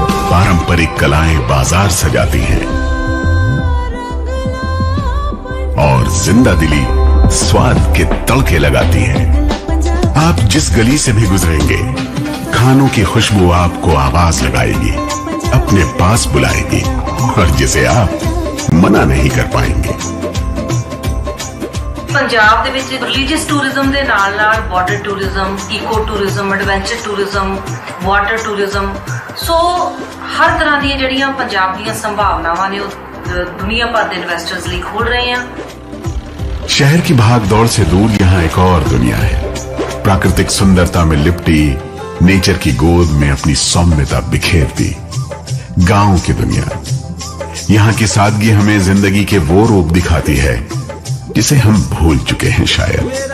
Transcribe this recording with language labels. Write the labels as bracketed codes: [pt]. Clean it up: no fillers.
[hi] पारंपरिक कलाएं बाजार सजाती हैं और जिंदा दिली स्वाद के तड़के लगाती है। आप जिस गली से भी गुजरेंगे, खानों की खुशबू आपको आवाज लगाएगी, अपने पास बुलाएगी और जिसे आप मना नहीं कर पाएंगे। [pa] पंजाब ਦੇ ਵਿੱਚ ਰਿਲੀਜੀਅਸ ਟੂਰਿਜ਼ਮ ਦੇ ਨਾਲ-ਨਾਲ ਬਾਰਡਰ ਟੂਰਿਜ਼ਮ, ਇਕੋ tourism, adventure tourism, water tourism, ਸੋ ਹਰ ਤਰ੍ਹਾਂ ਦੀਆਂ ਜਿਹੜੀਆਂ ਪੰਜਾਬ ਦੀਆਂ ਸੰਭਾਵਨਾਵਾਂ ਨੇ ਉਹ ਦੁਨੀਆ ਭਰ ਦੇ ਇਨਵੈਸਟਰਸ ਲਈ ਖੋਲ ਰਹੇ ਆ। [hi] शहर की भाग दौड़ से दूर यहाँ एक और दुनिया है, प्राकृतिक सुंदरता में लिपटी, नेचर की गोद में अपनी सौम्यता बिखेरती गांव की दुनिया। यहाँ की सादगी हमें जिंदगी के वो रूप दिखाती है जिसे हम भूल चुके हैं शायद।